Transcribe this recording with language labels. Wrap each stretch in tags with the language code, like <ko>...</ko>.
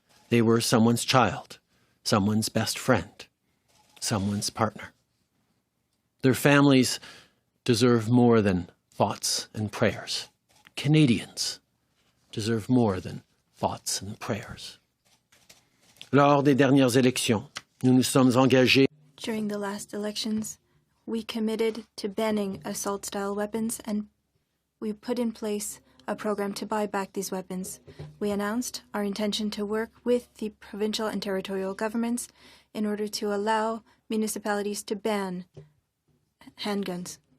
<en>They were someone's child, someone's best friend, someone's partner. Their families deserve more than thoughts and prayers. Canadians deserve more than thoughts and prayers.</en> <fr>Lors des dernières élections, nous nous sommes engagés.</fr> <en>During the last elections, we committed to banning assault-style weapons, and we put in place a program to buy back these weapons. We announced our intention to work with the provincial and territorial governments in order to allow municipalities to ban handguns.</en>